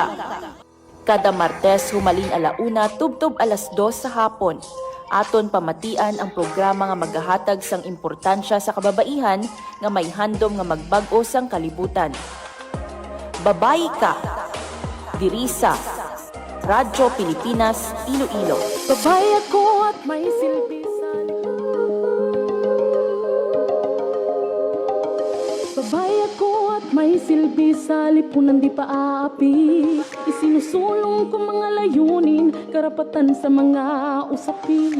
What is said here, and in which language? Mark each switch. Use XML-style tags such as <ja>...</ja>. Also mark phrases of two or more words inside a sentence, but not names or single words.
<hil>Kada Martes humalin 1:00 tubtob 2:00 sa hapon. Aton pamatian ang programa nga maghahatag sang importansya sa kababaihan nga may handom nga magbag-o sang kalibutan. Babayi Ka. Diri sa Radyo Pilipinas, Iloilo.</hil> <tl>Babaya ko at may silbi sa Babaya ko at may silbi sa lipunan di paaapi. Isinusulong ko mga layunin, karapatan sa mga usapin.</tl>